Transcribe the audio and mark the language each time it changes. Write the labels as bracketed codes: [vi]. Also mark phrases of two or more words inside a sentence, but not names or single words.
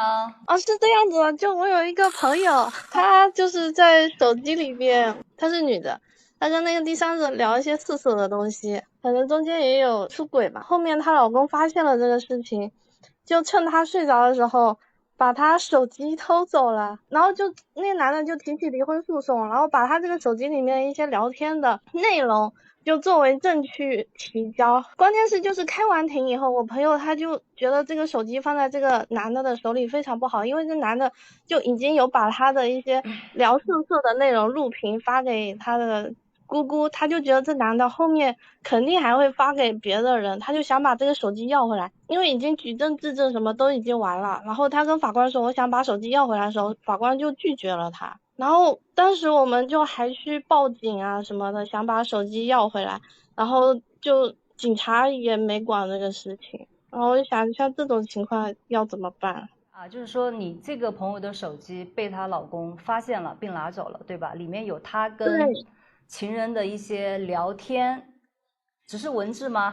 [zh] 是这樣子的，就我有一個朋友，她就是在手機裡邊，她是女的，她跟那個第三者聊一些色色的東西，可能中間也有出軌吧。後面她老公發現了這個事情，就趁她睡着的時候把她手機偷走了，然後就那個男的就提起離婚訴訟，然後把她這個手機裡面一些聊天的內容就作為證據提交。關鍵是就是開完庭以後，我朋友他就覺得這個手機放在這個男的手裡非常不好，因為這男的就已經有把他的一些聊色色的内容錄屏發給他的姑姑，他就覺得这男的後面肯定還會發給別的人，他就想把這個手機要回來，因為已經舉證質證什麼都已經完了。然後他跟法官說我想把手機要回來的時候，法官就拒絕了他。然後當時我們就還去報警啊什麼的，想把手機要回来，然後就警察也沒管這個事情。然後我就想像這種情況要怎麼辦啊？就是說你這個朋友的手機被她老公發現了並拿走了，對吧？裡面有她跟情人的一些聊天，只是文字嗎？